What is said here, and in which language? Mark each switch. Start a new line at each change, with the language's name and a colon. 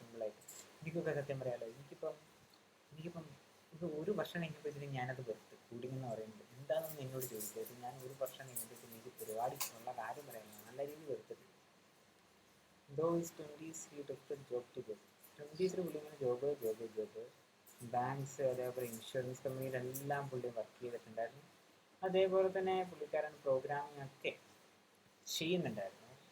Malayalam: സിമ്പിളായിട്ട് എനിക്കൊക്കെ സത്യം പറയാമല്ലോ. എനിക്കിപ്പം ഇത് ഒരു വർഷം കഴിഞ്ഞപ്പോഴത്തേക്കും ഞാനത് വെറുത്ത്. കോഡിങ് എന്ന് പറയുന്നത് എന്താണെന്ന് എന്നോട് ചോദിച്ചത്. ഞാൻ ഒരു വർഷം കഴിഞ്ഞപ്പോഴത്തേക്കും എനിക്ക് പരിപാടി ഉള്ള കാര്യം പറയുന്നത് നല്ല രീതിയിൽ വെറുത്തിട്ട്.
English: Though his 20s he drifted job to job.
Malayalam: 20s പുള്ളി ഇങ്ങനെ ജോബ് ബാങ്ക്സ് അതേപോലെ ഇൻഷുറൻസ് കമ്പനിയിലെല്ലാം പുള്ളി വർക്ക് ചെയ്തിട്ടുണ്ടായിരുന്നു. അതേപോലെ തന്നെ പുള്ളിക്കാരൻ പ്രോഗ്രാമിംഗ് ഒക്കെ ചെയ്യുന്നുണ്ടായിരുന്നു.